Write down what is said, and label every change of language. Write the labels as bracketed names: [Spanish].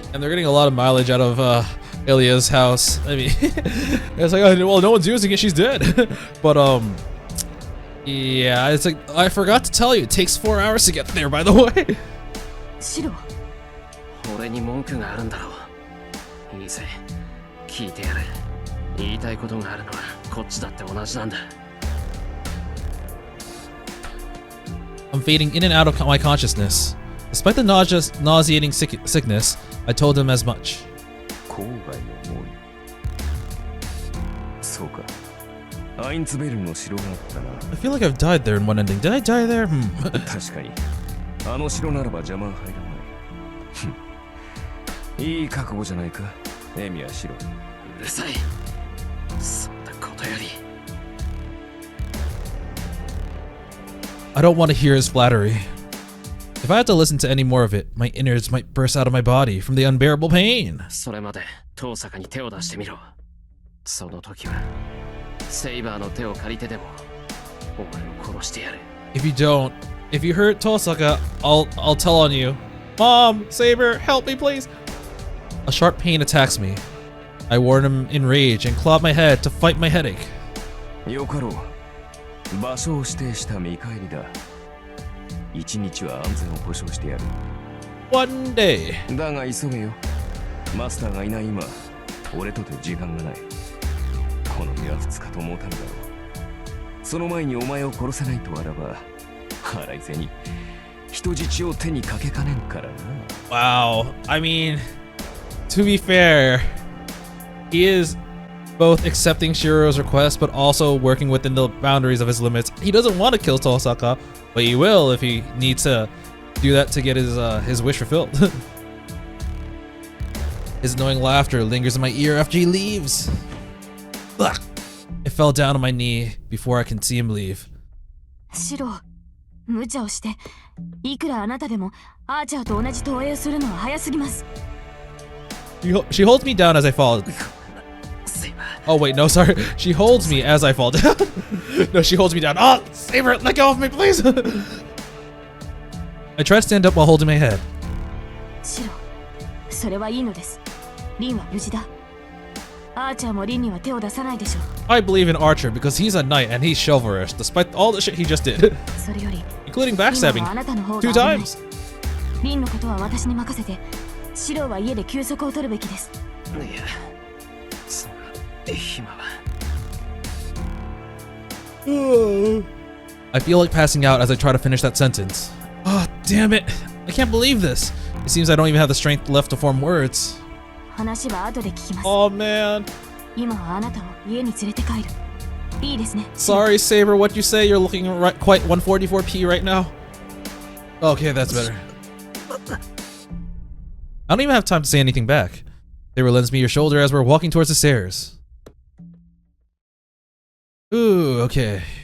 [English] getting a lot of mileage out of Ilya's house. I mean, it's like, oh, well, no one's using it, she's dead. But, yeah, it's like, I forgot to tell you, it takes 4 hours to get there, by the way. Shirou. [Japanese] 俺に文句があるんだろう。いいぜ、聞いてやる。言いたいことがあるのはこっちだって同じなんだ。 [English] I'm fading in and out of my consciousness. Despite the nauseating sickness, I told him as much. [Japanese] 郊外の森。そうか。アインツベルの城があったな。 [English] I feel like I've died there in one ending. Did I die there? [Japanese] 確かにあの城ならば邪魔は入らない。いい覚悟じゃないか、エミヤシロ。うるさい。そんなことより。 [English] I don't want to hear his flattery. If I had to listen to any more of it, my innards might burst out of my body from the unbearable pain. [Japanese] それまで遠坂に手を出してみろ。その時はセイバーの手を借りてでもお前を殺してやる。 [English] If you don't, if you hurt Tohsaka, I'll tell on you. Mom, Saber, help me please. A sharp pain attacks me. I warn him in rage and claw at my head to fight my headache. [Japanese] よかろう。場所を指定した見返りだ。一日は安全を保証してやる。 [English] One day. [Japanese] だが急げよ。マスターがいない今、俺とて時間がない。この身は2日と持たぬだろう。その前にお前を殺せないとあらば、腹いせに人質を手にかけかねんからな。 [English] Wow. I mean, to be fair, he is both accepting Shirou's request but also working within the boundaries of his limits. He doesn't want to kill Tohsaka, but he will if he needs to do that to get his wish fulfilled. His annoying laughter lingers in my ear after he leaves. Ugh. I fell down on my knee before I can see him leave. [Japanese] シロ、無茶をして、いくらあなたでもアーチャーと同じ投影をするのは早すぎます。 [English] She holds me down as I fall. Oh wait, no, sorry. She holds me as I fall down. No, she holds me down. Oh, Saber, let go of me, please. I try to stand up while holding my head. [Japanese] シロ、それはいいのです。リンは無事だ。アーチャーもリンには手を出さないでしょう。 [English] I believe in Archer because he's a knight and he's chivalrous, despite all the shit he just did, [Japanese] それより、 [English] including backstabbing [Japanese] 今はあなたの方が [English] 2 [Japanese] 危ない。 [English] times. [Japanese] リンのことは私に任せて、シロは家で休息を取るべきです。いや、そんな暇は。 [English] I feel like passing out as I try to finish that sentence. Oh, damn it. I can't believe this. It seems I don't even have the strength left to form words. [Japanese] 話は後で聞きます。 [English] Oh, man. [Japanese] 今はあなたを家に連れて帰る。いいですね。 [English] Sorry, Saber, what you say? You're looking quite 144p right now. Okay, that's better. I don't even have time to say anything back. Saber lends me your shoulder as we're walking towards the stairs. Ooh, okay.